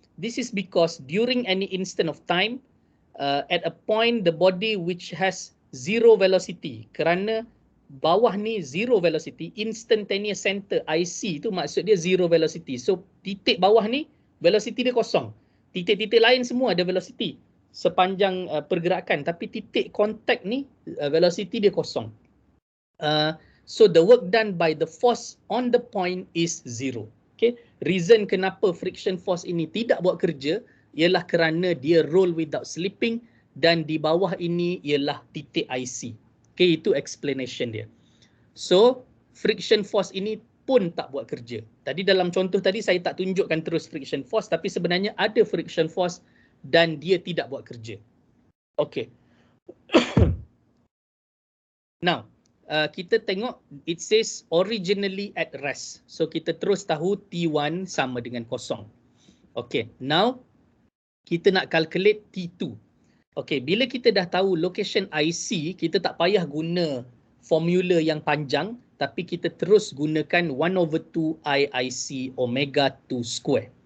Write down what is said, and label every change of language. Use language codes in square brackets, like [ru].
[en] This is because during any instant of time, at a point the body which has zero velocity, [ms] kerana bawah ni zero velocity, [en] instantaneous center IC [ms] tu maksud dia zero velocity. So titik bawah ni velocity dia kosong. Titik-titik lain semua ada velocity sepanjang pergerakan, tapi titik kontak ni velocity dia kosong. [en] So the work done by the force on the point is zero. [ms] Okay, reason kenapa friction force ini tidak buat kerja ialah kerana dia [en] roll without slipping [ms] dan di bawah ini ialah titik IC. Okay, itu explanation dia. So friction force ini pun tak buat kerja. Tadi dalam contoh tadi saya tak tunjukkan terus friction force, tapi sebenarnya ada friction force dan dia tidak buat kerja. Okay. [en] Now, [ms] kita tengok [en] it says originally at rest. [ms] So kita terus tahu T1 sama dengan kosong. Okay, now kita nak calculate T2. Okay, bila kita dah tahu location IC, kita tak payah guna formula yang panjang, tapi kita terus gunakan 1/2 IIC omega 2 square.